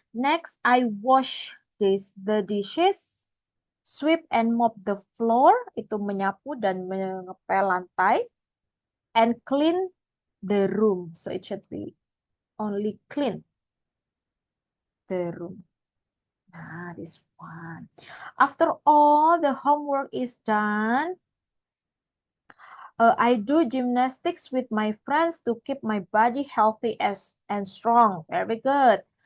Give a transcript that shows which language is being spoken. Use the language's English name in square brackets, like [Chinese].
[English] Next, I wash the dishes, sweep and mop the floor. [Indonesian] Itu menyapu dan mengepel lantai. [English] And clean the room. So it should be only clean the room. Nah, this one. After all the homework is done, I do gymnastics with my friends to keep my body healthy and strong. Very good.